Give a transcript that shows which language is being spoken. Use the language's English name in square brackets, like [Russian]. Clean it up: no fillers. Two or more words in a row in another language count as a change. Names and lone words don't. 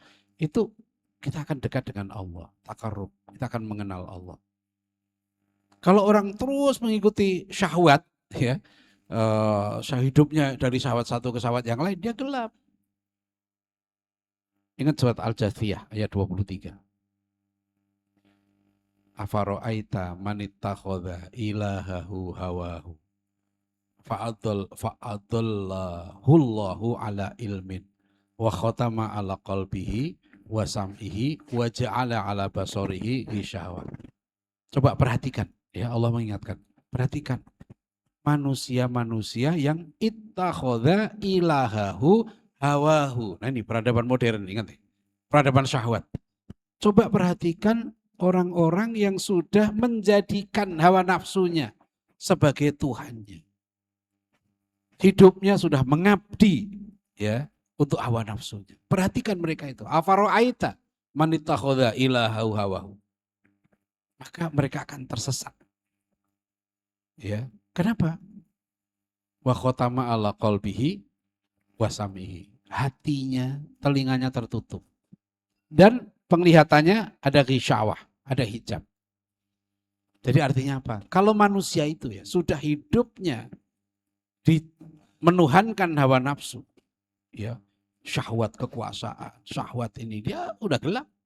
[Indonesian] Itu kita akan dekat dengan Allah, takarrub. Kita akan mengenal Allah. Kalau orang terus mengikuti syahwat ya, hidupnya dari syahwat satu ke syahwat yang lain, dia gelap. Ingat surat Al-Jathiyah ayat 23. [Arabic] أفرأيت من اتخذ إلهه هواه فأضله الله على علم وختم على قلبه وسمعه وجعل على بصره غشاوة. [Indonesian] Coba perhatikan, ya Allah mengingatkan. Perhatikan manusia-manusia yang [Arabic] اتخذ إلهه هواه. [Indonesian] Nah ini peradaban modern, ingat ya. Peradaban syahwat. Coba perhatikan orang-orang yang sudah menjadikan hawa nafsunya sebagai Tuhannya. Hidupnya sudah mengabdi ya untuk hawa nafsunya. Perhatikan mereka itu. [Arabic] أفرأيت من اتخذ إلهه هواه. [Indonesian] Maka mereka akan tersesat. Ya, kenapa? [Arabic] وختم على قلبه وسمعه. [Indonesian] Hatinya, telinganya tertutup. Dan penglihatannya ada ghisyawah, ada hijab. Jadi artinya apa? Kalau manusia itu ya sudah hidupnya menuhankan hawa nafsu, ya, syahwat kekuasaan, syahwat ini, dia udah gelap.